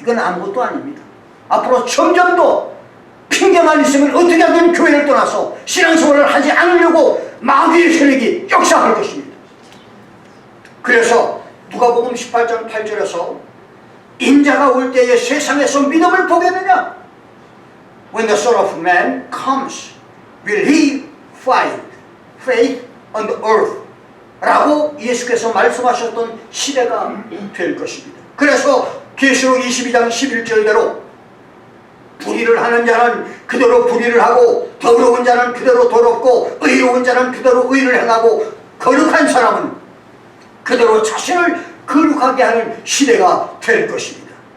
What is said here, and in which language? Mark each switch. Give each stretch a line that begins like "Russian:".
Korean: 이건 아무것도 아닙니다. 앞으로 점점 더 핑계만 있으면 어떻게든 교회를 떠나서 신앙생활을 하지 않으려고 마귀의 세력이 역사할 것입니다. 그래서 누가복음 18장 8절에서 인자가 올 때에 세상에서 믿음을 보겠느냐?
English: When the Son of Man comes, will he find faith on the earth?
Korean: 라고 예수께서 말씀하셨던 시대가 될 것입니다. 그래서 계시록 22장 11절대로 불의를 하는 자는 그대로 불의를 하고, 더러운 자는 그대로 더럽고, 의로운 자는 그대로 의를 행하고, 거룩한 사람은 그대로 자신을 거룩하게 하는 시대가 될 것입니다.